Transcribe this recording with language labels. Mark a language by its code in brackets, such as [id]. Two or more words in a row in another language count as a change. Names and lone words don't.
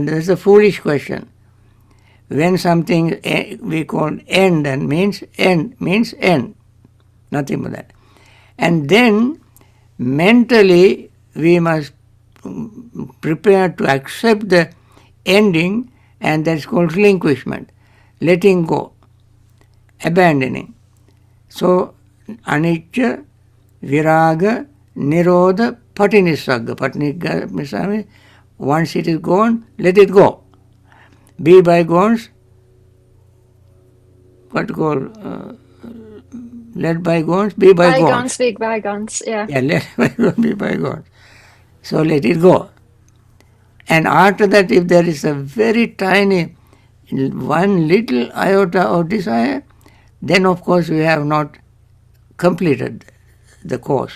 [en] That's a foolish question. When something we call end and means end, nothing but that. And then mentally we must prepare to accept the ending, and that's called relinquishment, letting go, abandoning. So [pi] anicca, viraga, nirodha, patinissagga. [en] Patinissagga means once it is gone, let it go. Be bygones, what call let bygones be bygones. Bygones, big bygones, yeah. Yeah, let bygones be bygones. So let it go. And after that, if there is a very tiny, one little iota of desire, then of course we have not completed the course.